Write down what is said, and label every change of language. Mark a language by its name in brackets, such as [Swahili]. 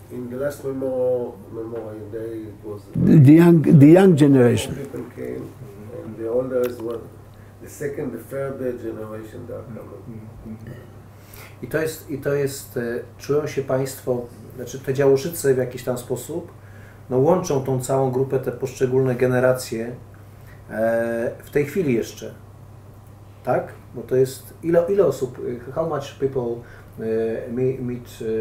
[English] In the last memorial day, it was The young generation. people came, and the oldest one, the second, the third generation that are coming. [Polish] I to jest, czują się Państwo, znaczy te Działoszyce w jakiś tam sposób, no łączą tą całą grupę, te poszczególne generacje w tej chwili jeszcze, tak? Bo to jest, ile osób, [English] how much people meet...